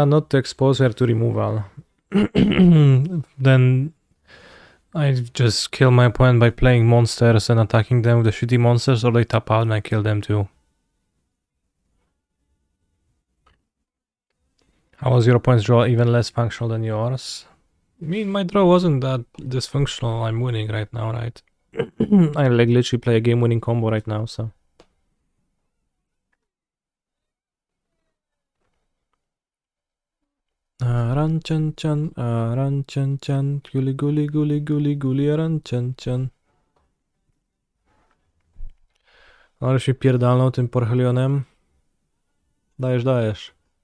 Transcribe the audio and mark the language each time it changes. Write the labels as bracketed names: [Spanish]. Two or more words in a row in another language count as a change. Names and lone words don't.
[English] Not to expose her to removal. Then I just kill my opponent by playing monsters and attacking them with the shitty monsters, or they tap out and I kill them too. How was your opponent's draw even less functional than yours? I mean, my draw wasn't that dysfunctional. I'm winning right now, right? I like literally play a game-winning combo right now, so. Run chan, run chan, guli, run chan. [Polish] Ale się pierdalną tym Porhelionem. Dajesz.